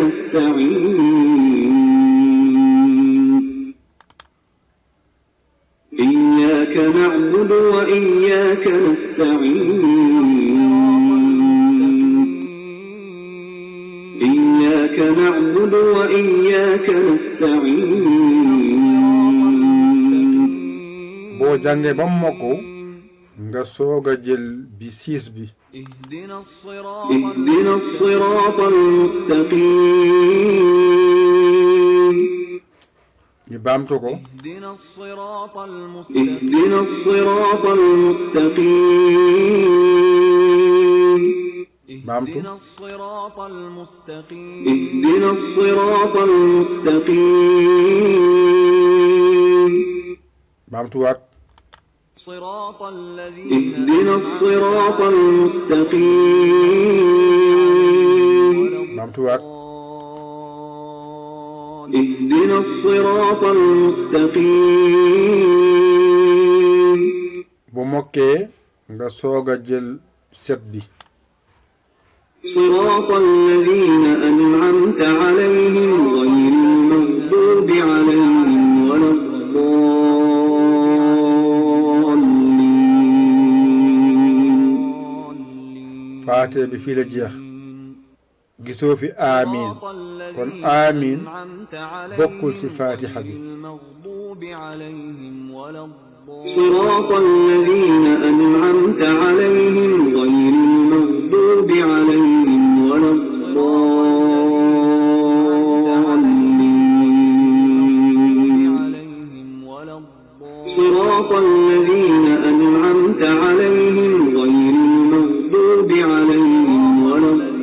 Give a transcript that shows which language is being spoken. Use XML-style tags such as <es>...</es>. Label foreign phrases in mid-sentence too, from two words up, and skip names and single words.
<ar>نستعين إياك نعبد وإياك نستعين إياك نعبد وإياك نستعين</ar> <wo>boo jàngee ba mokk nga soog a jël bi 6 bi</wo> <ar>اهدنا الصراط المستقيم</ar> <wo>ñu baamtu ko</wo> <ar>اهدنا الصراط المستقيم</ar> <wo>baamtu</wo> <ar>اهدنا الصراط المستقيم</ar> <wo>baamtuwaat</wo> <ar>اهدنا الصراط المستقيم</ar> <wo>baamtuwaat</wo> <ar>اهدنا الصراط المستقيم</ar> <wo>bu mokkee nga soog a jël 7 bi</wo> <ar>صراط الذين أنعمت عليهم غير المغضوب عليهم ولا الضالين</ar> <wo>faate bi fii la jeex gisoo fi amiin kon amiin bokkul ci faatiha bi</wo> <ar>صراط الذين أنعمت عليهم غير المغضوب عليهم ولا الضالين صراط الذين أنعمت عليهم غير المغضوب عليهم ولا</ar>